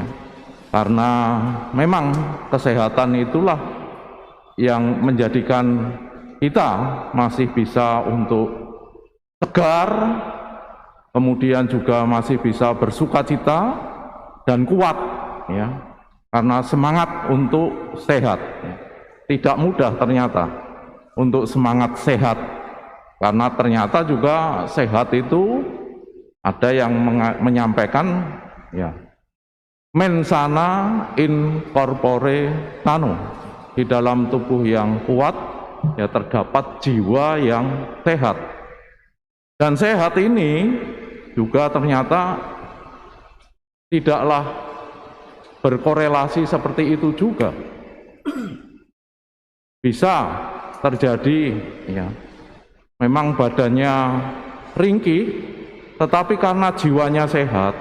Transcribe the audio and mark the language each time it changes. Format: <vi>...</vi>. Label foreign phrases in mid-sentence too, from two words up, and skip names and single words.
<id>Karena memang kesehatan itulah yang menjadikan kita masih bisa untuk tegar, kemudian juga masih bisa bersukacita dan kuat ya. Karena semangat untuk sehat ya. Tidak mudah ternyata untuk semangat sehat, karena ternyata juga sehat itu ada yang menyampaikan ya,</id> <la>mens sana in corpore sano,</la> <id>di dalam tubuh yang kuat ya terdapat jiwa yang sehat. Dan sehat ini juga ternyata tidaklah berkorelasi seperti itu juga. Bisa terjadi ya, memang badannya ringkih, tetapi karena jiwanya sehat.</id>